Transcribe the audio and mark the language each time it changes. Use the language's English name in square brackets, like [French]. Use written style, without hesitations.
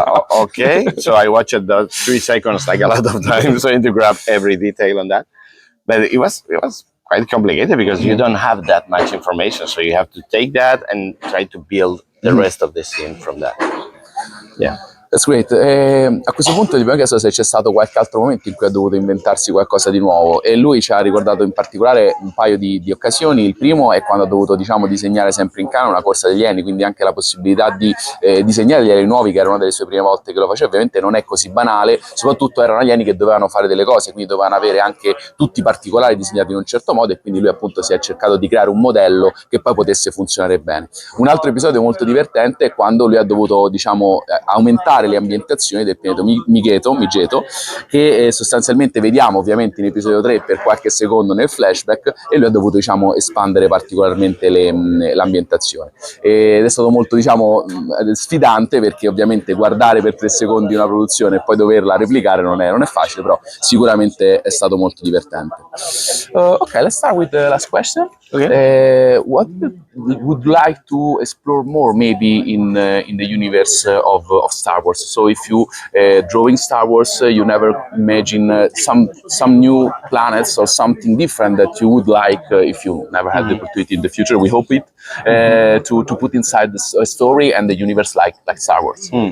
[English] Okay, so I watched those 3 seconds like a lot of times, trying to grab every detail on that. But it was quite complicated, because you don't have that much information, so you have to take that and try to build the rest of the scene from that. Yeah. That's great. [Italian] A questo punto ti abbiamo chiesto se c'è stato qualche altro momento in cui ha dovuto inventarsi qualcosa di nuovo, e lui ci ha ricordato in particolare un paio di occasioni. Il primo è quando ha dovuto, diciamo, disegnare sempre in Canon una corsa degli alieni, quindi anche la possibilità di disegnare gli alieni nuovi, che era una delle sue prime volte che lo faceva. Ovviamente non è così banale, soprattutto erano alieni che dovevano fare delle cose, quindi dovevano avere anche tutti i particolari disegnati in un certo modo, e quindi lui appunto si è cercato di creare un modello che poi potesse funzionare bene. Un altro episodio molto divertente è quando lui ha dovuto, diciamo, aumentare ricreare le ambientazioni del pianeta Migeto, che sostanzialmente vediamo ovviamente in episodio 3 per qualche secondo nel flashback, e lui ha dovuto, diciamo, espandere particolarmente l'ambientazione. Ed è stato molto, diciamo, sfidante, perché ovviamente guardare per 3 secondi una produzione e poi doverla replicare non è facile, però sicuramente è stato molto divertente. [English] Okay, let's start with the last question. Okay. What would you like to explore more, maybe in the universe of Star Wars? So if you drawing Star Wars, you never imagine some new planets or something different that you would like, if you never had the opportunity in the future, we hope it, to put inside the story and the universe like Star Wars.